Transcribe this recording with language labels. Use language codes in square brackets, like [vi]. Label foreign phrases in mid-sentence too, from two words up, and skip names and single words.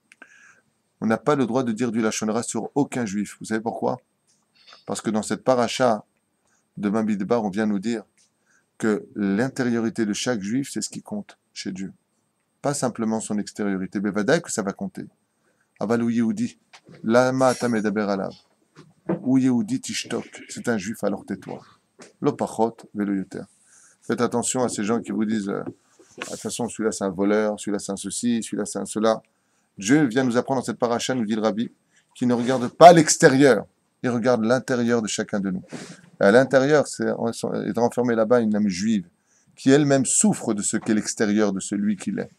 [fr] On n'a pas le droit de dire du [he] לשון הרע [fr] sur aucun juif. Vous savez pourquoi? Parce que dans cette paracha de Bamidbar, on vient nous dire que l'intériorité de chaque juif, c'est ce qui compte chez Dieu. Pas simplement son extériorité. Mais vadaï que ça va compter. [he] אבל הוא יהודי, למה תדבר עליו. הוא יהודי תשתוק. [fr] C'est un juif, alors tais-toi. [he] לא פחות ולא יותר. [fr] Faites attention à ces gens qui vous disent de toute façon, celui-là c'est un voleur, celui-là c'est un ceci, celui-là c'est un cela. Dieu vient nous apprendre dans cette paracha, nous dit le Rabbi, qui ne regarde pas l'extérieur, il regarde l'intérieur de chacun de nous. Et à l'intérieur, est renfermée là-bas une âme juive, qui elle-même souffre de ce qu'est l'extérieur de celui qu'il est.